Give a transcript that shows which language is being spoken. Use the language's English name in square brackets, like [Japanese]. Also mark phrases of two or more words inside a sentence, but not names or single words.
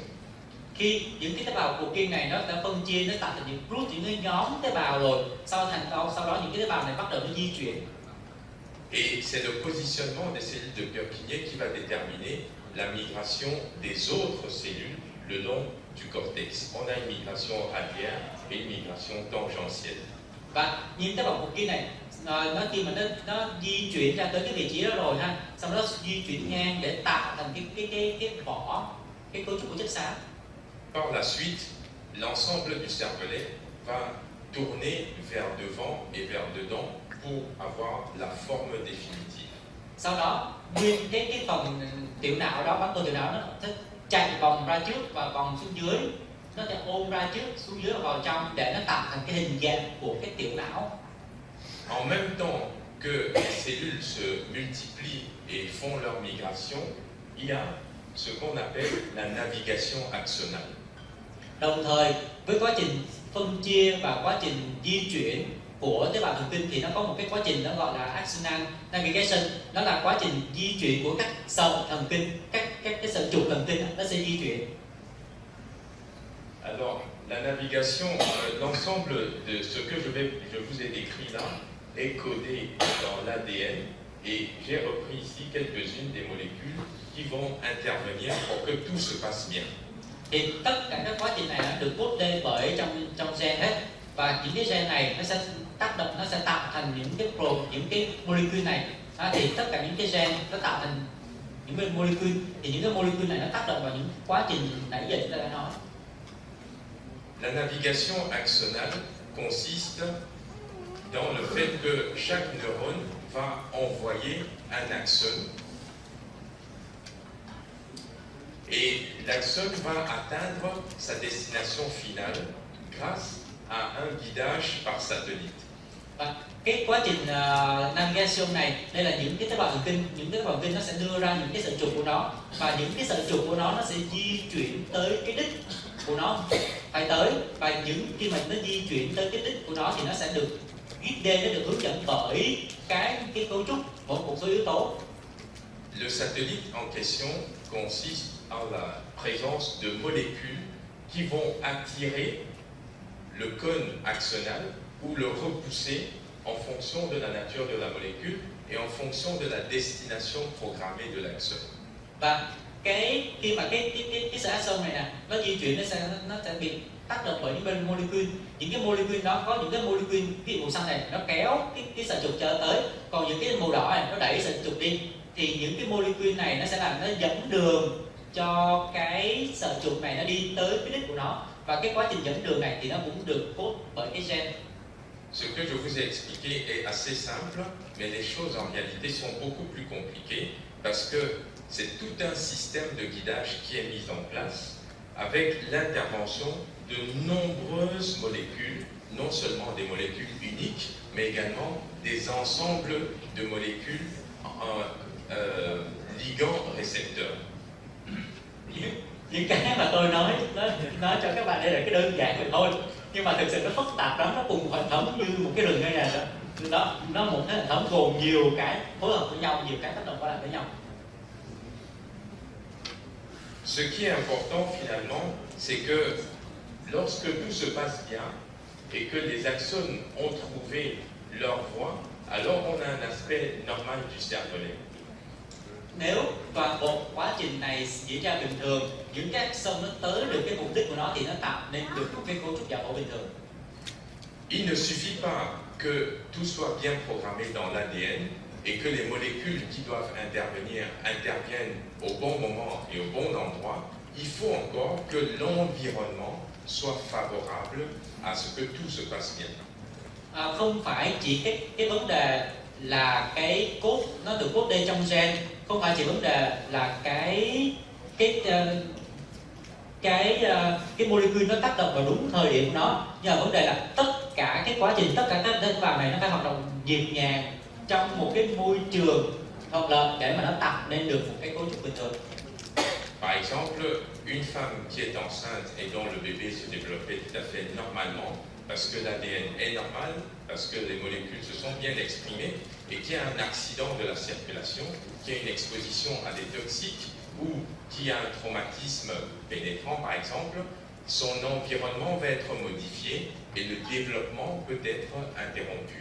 [Vietnamese] Khi những cái tế bào của kim này nó đã phân chia, nó tạo thành những group, những cái nhóm tế bào rồi, sau đó những cái tế bào này bắt đầu nó di chuyển. [French] Et c'est le positionnement des cellules de Purkinje qui va déterminer la migration des autres cellules le long du cortex. On a une migration radiaire et une migration tangentielle. [Vietnamese] Và những tế bào của kim này nó khi mà nó di chuyển ra tới cái vị trí đó rồi ha, sau đó di chuyển ngang để tạo thành cái vỏ, cái cấu trúc của chất xám. [French] Par la suite, l'ensemble du cervelet va tourner vers devant et vers dedans pour avoir la forme définitive. [Vietnamese] Sau đó nguyên cái phần tiểu não đó, bán cầu tiểu não nó sẽ chạy vòng ra trước và vòng xuống dưới, nó sẽ ôm ra trước xuống dưới và vào trong để nó tạo thành cái hình dạng của cái tiểu não. [French] En même temps que les cellules se multiplient et font leur migration, il y a ce qu'on appelle la navigation axonale. [Vietnamese] Đồng thời với quá trình phân chia và quá trình di chuyển của tế bào thần kinh thì nó có một cái quá trình nó gọi là [English] axonal navigation, [Vietnamese] đó là quá trình di chuyển của các sợi thần kinh, các cái sợi trục thần kinh nó sẽ di chuyển. [French] Alors, la navigation, l'ensemble de ce que je vous ai décrit là est codé dans l'ADN, et j'ai repris ici quelques-unes des molécules qui vont intervenir pour que tout se passe bien. [Vietnamese] Thì tất cả các quá trình này nó được code lên bởi trong gen hết, và những cái gen này nó sẽ tác động, nó sẽ tạo thành những cái molecule này. Thì tất cả những cái gen nó tạo thành những cái molecule, thì những cái molecule này nó tác động vào những quá trình nãy giờ chúng ta đã nói. [French] La navigation axonale consiste dans le fait que chaque neurone va envoyer un axone, et l'axone va atteindre sa destination finale grâce à un guidage par satellite. [Vietnamese] Và cái quá trình navigation này, đây là những cái tế bào thần kinh, những tế bào thần kinh nó sẽ đưa ra những cái sợi trục của nó, và những cái sợi trục của nó sẽ di chuyển tới cái đích của nó phải tới, và khi mà nó di chuyển tới cái đích của nó thì nó sẽ được guide, nó được hướng dẫn bởi cái cấu trúc một số yếu tố. [French] Le satellite en question consiste en la présence de molécules qui vont attirer le cône axonal ou le repousser en fonction de la nature de la molécule et en fonction de la destination programmée de l'axone. [Vietnamese] Và khi mà cái sợi axon này nè, nó di chuyển nó sẽ bị tác động bởi những bên molecule. Những cái molecule đó có những cái molecule, ví dụ màu xanh này nó kéo cái sợi trục cho tới, còn những cái màu đỏ này nó đẩy sợi trục đi, thì những cái molecule này nó sẽ làm nó dẫn đường cho cái sợi trục này nó đi tới cái đích của nó, và cái quá trình dẫn đường này thì nó cũng được code bởi cái gen. [French] Ce que je vous ai expliqué est assez simple, mais les choses en réalité sont beaucoup plus compliquées parce que c'est tout un système de guidage qui est mis en place avec l'intervention de nombreuses molécules, non seulement des molécules uniques, mais également des ensembles de molécules ligands-récepteurs. [Vietnamese] Những cái mà tôi nói cho các bạn đây là cái đơn giản vậy thôi, nhưng mà thực sự nó phức tạp lắm, nó cùng một hệ thống như một cái rừng như này đó. Nó một cái hệ thống gồm nhiều cái phối hợp với nhau, nhiều cái tác động qua lại với nhau. [French] Ce qui est important finalement, c'est que lorsque tout se passe bien et que les axones ont trouvé leur voie, alors on a un aspect normal du cervelet. [Vietnamese] Nếu toàn bộ quá trình này diễn ra bình thường, những cái axon nó tới được cái mục đích của nó thì nó tạo nên được một cái cấu trúc giải phẫu bình thường. [French] Il ne suffit pas que tout soit bien programmé dans l'ADN et que les molécules qui doivent intervenir interviennent au bon moment et au bon endroit. Il faut encore que l'environnement soit favorable à ce que tout se passe bien. [Vietnamese] Không phải chỉ cái vấn đề là cái code nó được code đây trong gen, không phải chỉ vấn đề là cái molecule nó tác động vào đúng thời điểm của nó, nhưng mà vấn đề là tất cả cái quá trình, tất cả các tế bào này nó phải hoạt động nhịp nhàng trong một cái môi trường thuận lợi để mà nó tạo nên được một cái cấu trúc bình thường. [French] Par exemple, une femme qui est enceinte et dont le bébé se développait tout à fait normalement, parce que l'ADN est normal, parce que les molécules se sont bien exprimées, et qui a un accident de la circulation, qui a une exposition à des toxiques, ou qui a un traumatisme pénétrant par exemple, son environnement va être modifié et le développement peut être interrompu.